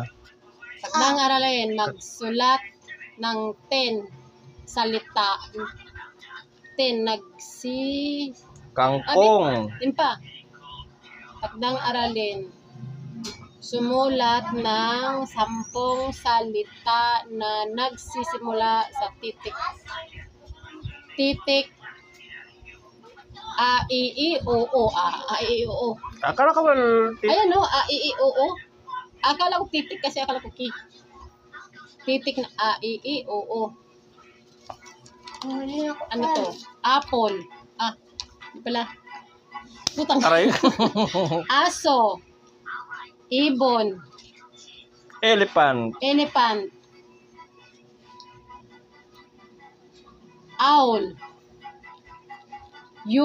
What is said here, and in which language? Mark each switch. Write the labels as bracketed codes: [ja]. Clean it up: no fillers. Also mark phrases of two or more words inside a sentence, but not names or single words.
[tl] Takdang aralin, magsulat ng 10 salita. 10 Kangkong. Takdang aralin, sumulat ng 10 salita na nagsisimula sa titik. A, I, I, O, O. A, I, I, O, O. Akala ka ba? Ayan o, A, I, I, O, O. Akala ko titik kasi akala ko ki. Titik na A, I, I, O, O. Ano to? Apple. Hindi pala. Putang. Aray. Aso. Ibon. Elephant. Owl. Yoyo. Hindi.